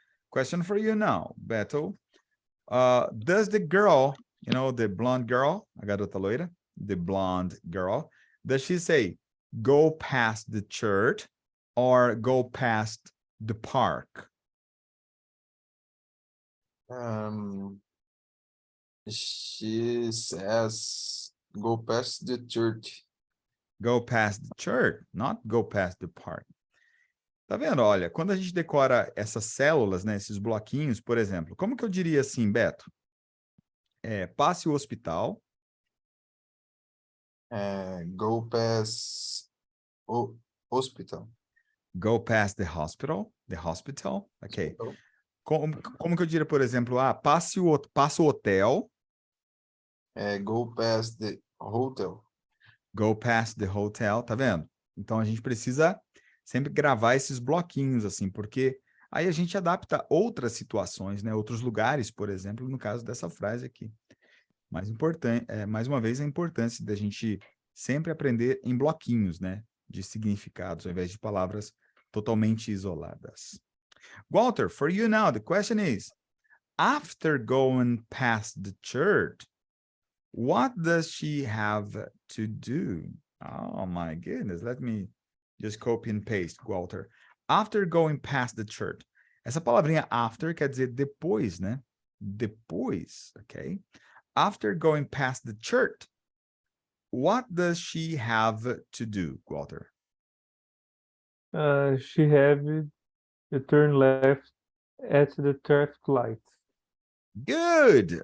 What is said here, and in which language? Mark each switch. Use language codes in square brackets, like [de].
[en] Question for you now, Beto. Does the girl, you know, the blonde girl, [pt] a garota loira, [en] the blonde girl, does she say go past the church or go past the park? She says go past the church. Go past the church, not go past the park. [pt] Tá vendo? Olha, quando a gente decora essas células, né, esses bloquinhos, por exemplo, como que eu diria assim, Beto? Passe o hospital. [en] Go past hospital. Go past the hospital. The hospital. Ok. [pt] Como que eu diria, por exemplo, passe o hotel. [en] Go past the hotel. Go past the hotel, [pt] tá vendo? Então a gente precisa sempre gravar esses bloquinhos assim, porque aí a gente adapta outras situações, né? Outros lugares, por exemplo, no caso dessa frase aqui. Mais importante, mais uma vez, a importância da gente sempre aprender em bloquinhos, né? De significados, ao invés de palavras totalmente isoladas. [en] Walter, for you now, the question is, after going past the church, what does she have to do? Oh my goodness, let me just copy and paste, Walter. After going past the church. [pt] Essa palavrinha after quer dizer depois, né? Depois, ok? [en] After going past the church, what does she have to do, Walter? She have to turn left at the traffic lights. Good!